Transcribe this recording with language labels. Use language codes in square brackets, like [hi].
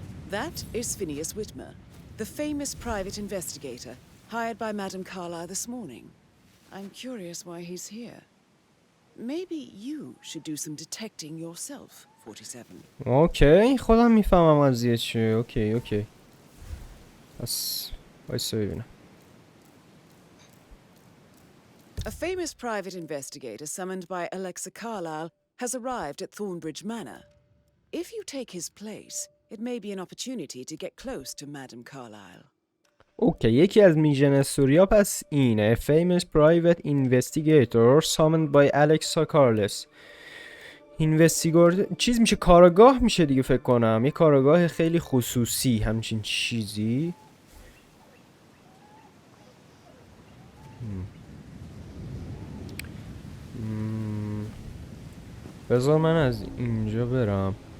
[en] That is Phineas Whitmer, the famous private investigator hired by Madame Carlyle this morning. I'm curious why he's here. Maybe you should do some detecting yourself, 47. [fa] اوکی خودم میفهمم قضیه چیه. اوکی پس وایسا ببینم. [en] A famous private investigator summoned by Alexa Carlyle has arrived at Thornbridge Manor. If you take his place, it may be an opportunity to get close to Madame Carlyle. [fa] اوکی یکی از میژن استوریا پس اینه. [en] famous private investigator summoned by Alexa Carles. [fa] اینوستیگور چیز میشه کاراگاه میشه دیگه فکر کنم. یه کاراگاه خیلی خصوصی همچین چیزی. بذار من از اینجا برم.